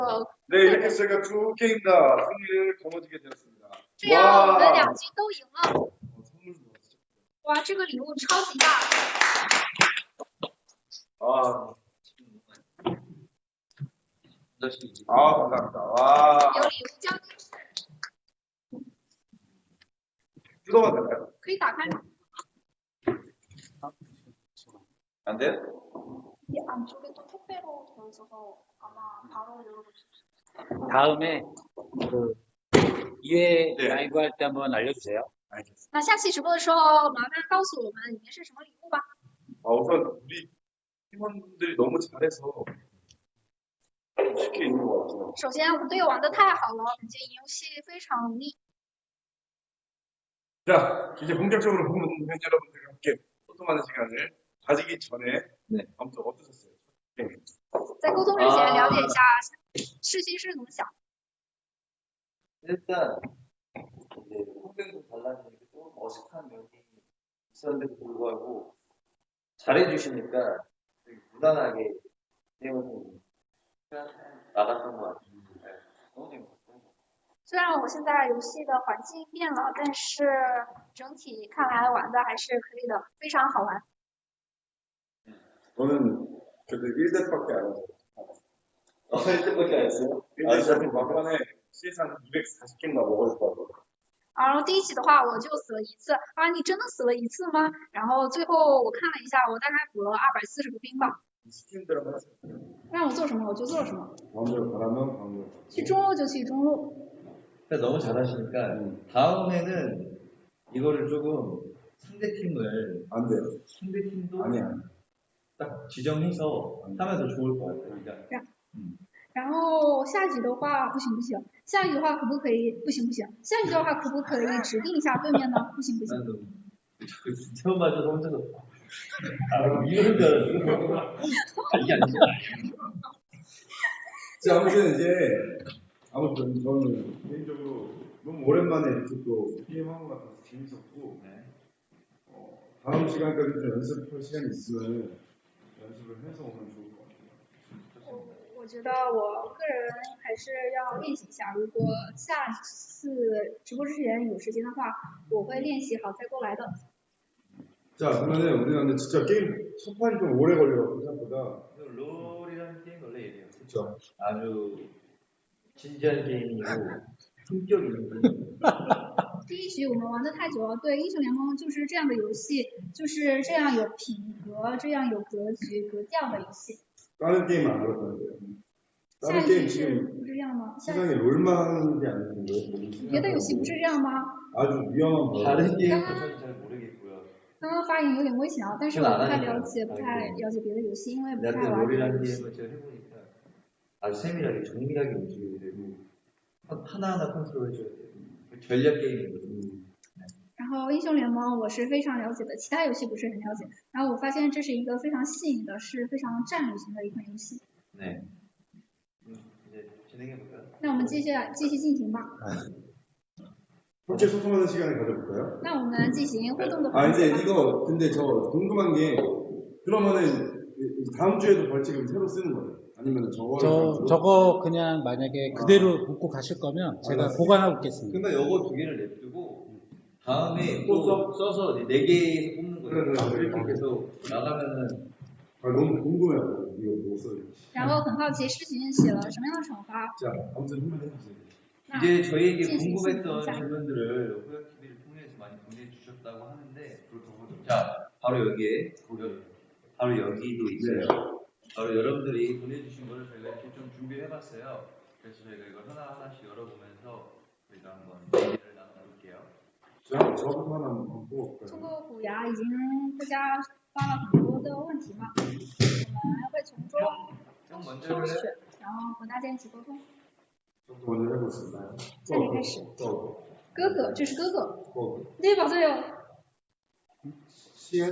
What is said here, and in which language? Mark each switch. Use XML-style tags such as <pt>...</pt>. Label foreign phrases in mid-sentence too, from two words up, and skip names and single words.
<ko>네, 이렇게 저희가 두 게임 다 승리를 거머쥐게 되었습니다.</ko> <zh>这样我们两局都赢了。</zh> <ko>선물 좋았죠.</ko> <zh>哇，这个礼物超级大。</zh> <ko>감사합니다. 와.</ko> <zh>有礼物交接室，</zh> <ko>뜯어봐도 될까요?</ko> <zh>可以打开吗？</zh> <ko>안 돼요? 이 안쪽에 또 택배로 되어 있어서 아마 바로 열어볼 수 있어요. 다음에 그 2회 네. 라이브 할 때 한번 알려주세요. 알겠습니다.</ko> <zh>那下期直播的时候，麻烦告诉我们里面是什么礼物吧。</zh> <ko>우선 우리 팀원들이 너무 잘해서 쉽게 이긴 것 같아요.</ko> <zh>首先，我们队友玩的太好了，本届赢游戏非常容易。</zh> <ko>자, 이제 본격적으로 보는 여러분들과 함께 소통하는 시간을 가지기 전에 네. 아무튼 어떠셨어요? 네.</ko> <zh>在沟通之前，了解一下世新是怎么想。</zh> <ko>일단 이제 성격도 달라지니까 좀 어색한 면이 있었는데도 불구하고 잘해주시니까 되게 무난하게 게임을 나갔던 것 같아요. 네, 너무 재밌었어요.</ko> <zh>虽然我现在游戏的环境变了，但是整体看来玩的还是可以的，非常好玩。</zh> <ko>저는 그래도 1대밖에 안 해서 1대밖에 안 했어요? 1대 막판에 CS 한 240개인가 먹을 거고</ko> <zh>然后第一集的话，我就死了一次。啊，你真的死了一次吗？然后最后我看了一下，我大概补了240个兵吧。</zh> <ko>시키는 대로 하세요.</ko> <zh>让我做什么我就做什么，</zh> <ko>마음대로 가라면 마음대로</ko> <zh>去中路就去中路。</zh> <ko>너무 잘하시니까 다음에는 이거를 조금 상대팀을 안 돼요. 상대팀도 아니야. 딱 지정해서 하면 더 좋을 것 같아요. 그러니까</ko> <zh>然后下一局的话，不行不行，下一局的话可不可以？不行不行，下一局的话可不可以指定一下对面呢？不行不行。</zh> <ko>나도 자꾸 처음 맞아서 혼자서 이런 줄 알았어. 이게 아니지. 자, 아무튼 저는 개인적으로 너무 오랜만에 이렇게 또 게임한 것 같아서 재밌었고 다음 시간까지 좀 연습할 시간이 있으면 연습을 해서 오면 좋을 것 같아요.</ko> <zh>我觉得我个人还是要练习一下，如果下次直播之前有时间的话，我会练习好再过来的。</zh> <ko>자, 그러면은 우리가 근데 진짜 게임 첫 판이 좀 오래 걸려요. 생각보다. 롤이라는 게임 원래 이래요. 그렇죠. 아주 진지한 게임이고 품격 있는 게임.</ko> <zh>第一局我们玩的太久了，对，英雄联盟就是这样的游戏，就是这样有品格、这样有格局、格调的游戏。</zh> <ko>다른 게임 안 그렇다는데요.</ko> <zh>下</zh> <ko>다른</ko> <zh>一</zh> <ko>게임</ko> <zh>局是</zh> <ko>지금</ko> <zh>不是这样吗？下</zh> <ko>세상에 롤만 하는 게 아니고</ko> <zh>别的游戏不是这样吗？</zh> <ko>아주 위험한 거. 다른 게임은 저는 잘 모르겠고요.</ko> <zh>刚刚发言有点危险啊，但是我不太了解，不太了解别的游戏，因为不太</zh> <ko>근데</ko> <zh>玩别的</zh> <ko>롤이라는</ko> <zh>游戏。</zh> <ko>게임을 제가 해보니까 아주 세밀하게 정밀하게 움직여야 되고 하나하나 컨트롤해줘야 돼요. 전략 게임이거든요.</ko> <zh>然后英雄联盟我是非常了解的，其他游戏不是很了解。然后我发现这是一个非常细腻的，是非常战略型的一款游戏。</zh> <ko>네. 이제 진행해볼까요?</ko> <zh>那我们继续进行吧。</zh> <ko>함께 소통하는 시간을 가져볼까요?</ko> <zh>那我们进行互动的 아 环节</zh> <ko>근데</ko> <zh>吧。</zh> <ko>이거 근데 저 궁금한 게 그러면은 다음 주에도 벌칙을 새로 쓰는 거예요? 아니면 저거 그냥 만약에 그대로 묶고 가실 거면 제가 보관하고 있겠습니다. 그러니까 요거 두 개를 냅두고 다음에 또 써서 4개에서 뽑는 거예요. 그래. 이렇게 계속 나가면은 아, 너무 궁금해요. 이거 뭐 써야 될지.</ko> <zh>然后很好奇事情写了什么样的惩罚。</zh> <ko>자, 아무튼 한번 해주세요.</ko> <zh>那</zh> <ko>이제 저희에게 진심 궁금했던 진짜. 질문들을 호야TV를 통해서 많이 보내주셨다고 하는데 자, 바로 여기에 바로 여기도 있어요. 바로 여러분들이 보내주신 거를 저희가 이렇게 좀 준비해봤어요. 그래서 저희가 이걸 하나하나씩 열어보면서 저희가 한번 얘기를 나눠볼게요. 자, 저부터 하나 한번 뽑아볼까요?</ko> <zh>通过虎牙已经大家发了很多的问题嘛，我们会从中</zh> <ko>형</ko> <zh>挑</zh> <ko>먼저</ko> <zh>选</zh> <ko>해볼래요? ，</ko> <zh>然后和大家一起沟通。</zh> <ko>저부터 먼저 해보겠습니다.</ko> <zh>下面开始，哥哥，这是哥哥， 어, 对吧？对哦，</zh> <ko>시엔,</ko>